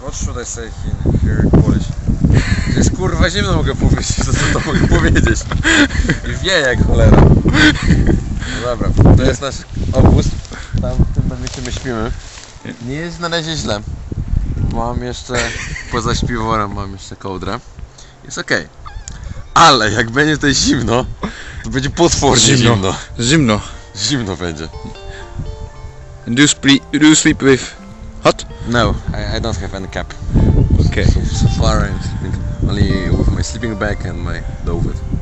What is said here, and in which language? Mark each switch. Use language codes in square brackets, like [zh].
[en] What should I say here in Polish? [pl] To jest kurwa zimno mogę powiedzieć, to co mogę powiedzieć. I wie jak cholera. No dobra, to jest nasz obóz. Tam w tym momencie my śpimy. Nie jest na razie źle. Mam jeszcze, poza śpiworem mam jeszcze kołdrę. Jest okej. Ale jak będzie tutaj zimno, to będzie potwornie zimno. Zimno. Zimno będzie. [en] And do you sleep with hot? No, I don't have any cap. Okay. So far I'm sleeping only with my sleeping bag and my dovit.